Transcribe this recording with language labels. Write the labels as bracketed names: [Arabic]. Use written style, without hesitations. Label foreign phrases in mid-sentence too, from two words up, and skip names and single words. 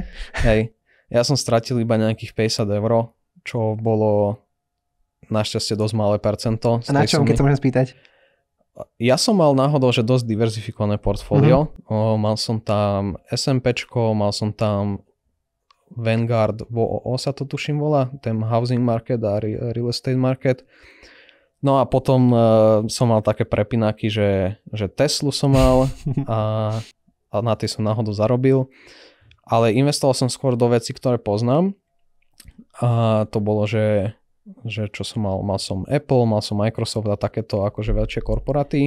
[Slovak] Hej, ja som stratil iba nejakých 50 eur, čo bolo našťastie dosť malé percento. A na čom, keď sa môžem spýtať? Ja som mal náhodou, že dosť diverzifikované portfólio. Mal som tam SMPčko, mal som tam Vanguard, sa to tuším volá, ten [English] housing market [Slovak] a [English] real estate market. [Slovak] No a potom som mal také prepínaky, že Teslu som mal a na tie som náhodou zarobil. Ale investoval som skôr do vecí, ktoré poznám. A to bolo, že čo som mal som Apple, mal som Microsoft a takéto akože väčšie korporáty.